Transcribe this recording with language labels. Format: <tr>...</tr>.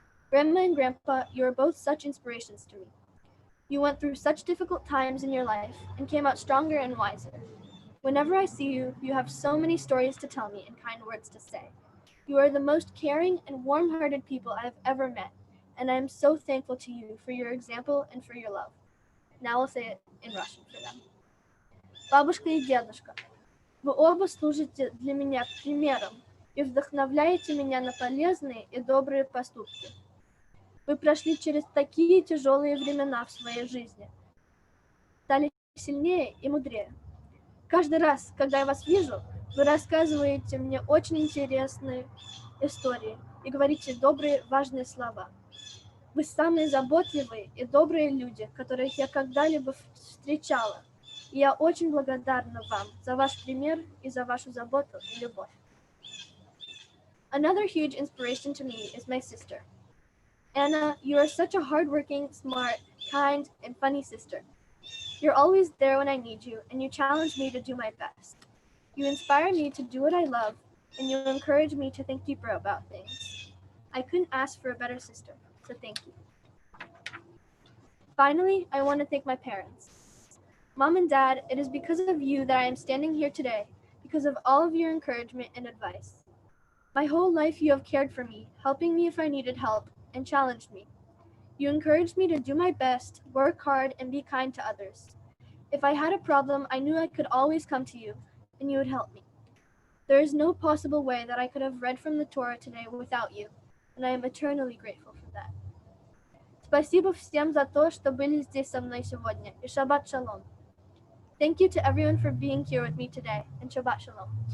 <en>Grandma and Grandpa, you are both such inspirations to me. You went through such difficult times in your life and came out stronger and wiser. Whenever I see you, you have so many stories to tell me and kind words to say. You are the most caring and warm-hearted people I have ever met, and I am so thankful to you for your example and for your love. Now I'll say it in Russian for them.</en> <ru>Бабушка и дедушка, вы оба служите для меня примером и вдохновляете меня на полезные и добрые поступки. Вы прошли через такие тяжелые времена в своей жизни, стали сильнее и мудрее. Каждый раз, когда я вас вижу, вы рассказываете мне очень интересные истории и говорите добрые, важные слова. Вы самые заботливые и добрые люди, которых я когда-либо встречала. И я очень благодарна вам за ваш пример и за вашу заботу и любовь.</ru> <en>Another huge inspiration to me is my sister. Anna, you are such a hardworking, smart, kind, and funny sister. You're always there when I need you, and you challenge me to do my best. You inspire me to do what I love, and you encourage me to think deeper about things. I couldn't ask for a better sister, so thank you. Finally, I want to thank my parents. Mom and Dad, it is because of you that I am standing here today, because of all of your encouragement and advice. My whole life you have cared for me, helping me if I needed help, and challenged me. You encouraged me to do my best, work hard, and be kind to others. If I had a problem, I knew I could always come to you, and you would help me. There is no possible way that I could have read from the Torah today without you, and I am eternally grateful for that.</en> <ru>Спасибо всем за то, что были здесь со мной сегодня, и Shabbat Shalom.</ru> <en>Thank you to everyone for being here with me today, and Shabbat Shalom.</en>